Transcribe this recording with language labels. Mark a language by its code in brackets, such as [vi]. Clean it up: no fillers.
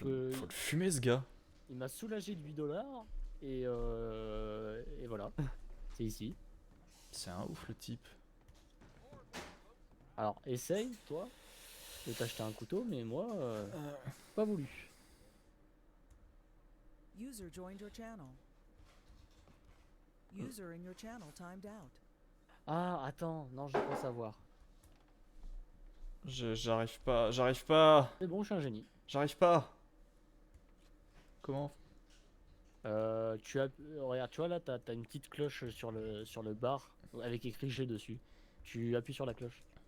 [fr] faut le fumer, ce gars. Il m'a soulagé de 8 dollars, et voilà. C'est ici. C'est un ouf, le type. Alors, essaye, toi, de t'acheter un couteau, mais moi, pas voulu. [en] User joined your channel. User in your channel timed out. [fr] Ah, attends, non, je crois savoir. J'arrive pas, j'arrive pas, C'est bon, je suis un génie. j'arrive pas. Comment? Regarde, tu vois là, t'as une petite cloche sur le bar avec écrit G dessus. Tu appuies sur la cloche.